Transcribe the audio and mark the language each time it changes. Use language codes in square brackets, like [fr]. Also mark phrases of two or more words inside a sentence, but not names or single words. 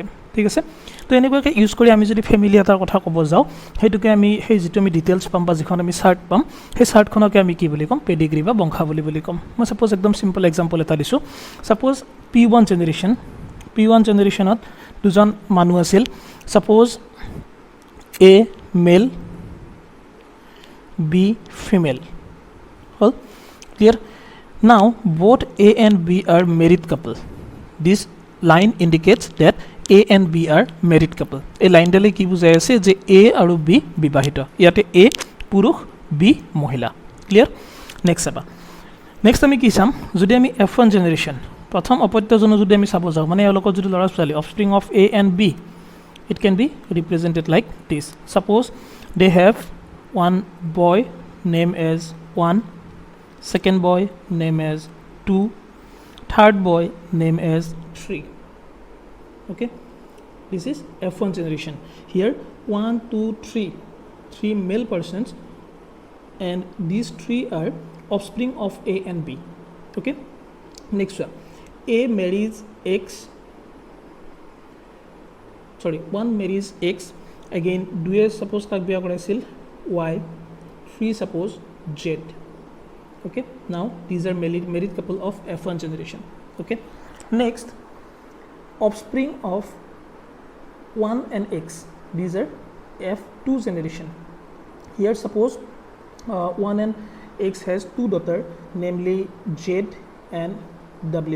[as] ঠিক আছে তো এনেকুৱাকৈ ইউজ কৰি আমি যদি ফেমিলি এটাৰ কথা ক'ব যাওঁ সেইটোকে আমি সেই যিটো আমি ডিটেইলছ পাম বা যিখন আমি চাৰ্ট পাম সেই চাৰ্টখনকে আমি কি বুলি ক'ম পেডিগ্ৰী বা বংশাৱলী বুলি ক'ম. মই ছাপ'জ একদম [en] simple example [as] এটা দিছোঁ. ছাপ'জ P1 জেনেৰেশ্যনত দুজন মানুহ আছিল. [en] suppose A male B female [as] হ'ল. [en] Clear? Now both A and B are married couple. This line indicates that A and B are married couple. [as] এই লাইনডালে কি বুজাই আছে যে A আৰু B বিবাহিত. ইয়াতে A পুৰুষ B মহিলা. ক্লিয়াৰ? নেক্সট চাবা. নেক্সট আমি কি চাম যদি আমি F1 জেনেৰেশ্যন প্ৰথম অপত্যজনো যদি আমি চাব যাওঁ মানে এওঁলোকৰ যদি ল'ৰা ছোৱালী [en] offspring of A and B it can be represented like this. Suppose they have one boy name as 1, second boy name as 2, third boy name as 3. Okay, this is F1 generation. Here 1 2 3 male persons and these 3 are offspring of A and B. Okay, next one A marries X, sorry 1 marries X, again 2 suppose [as] কাক বিয়া কৰাইছিল [en] Y, 3 suppose Z. Okay, now these are married couple of F1 generation. Okay, next offspring of 1 and X, these are F2 generation. Here suppose 1 and X has 2 daughter namely Z and W.